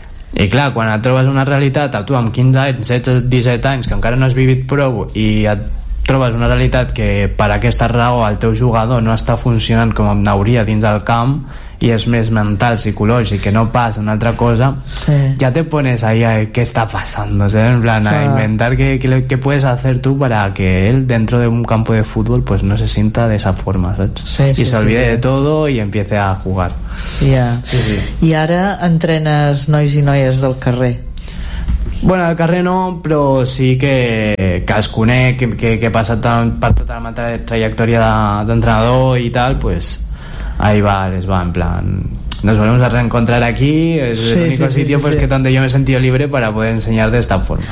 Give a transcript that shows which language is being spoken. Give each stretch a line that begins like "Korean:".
Catalan: I clar, quan et trobes una realitat a tu amb 15 anys, 16, 17 anys, que encara no has vivit prou, i et trobes una realitat que per aquesta raó el teu jugador no està funcionant com hauria dins del camp i és més mental, psicològic, que no pas una altra cosa, sí.
Spanish: Ja te pones ahí a
Catalan: què està passant,
Spanish: o sea, en plan, a inventar què puedes hacer tú para que él dentro de un campo de fútbol pues no se sienta de esa forma, ¿sabes? Sí, se olvide de todo y empiece a jugar.
Catalan: I ara entrenes nois i noies del carrer. Bueno, al carrer no, però sí que els conec, que he passat per tota la meva trajectòria d'entrenador i tal, pues ahí va, les va, en plan,
Spanish: nos volvemos a reencontrar aquí,
Catalan: és l'únic sitio pues, que tant jo m'he sentit libre per poder ensenyar d'esta forma.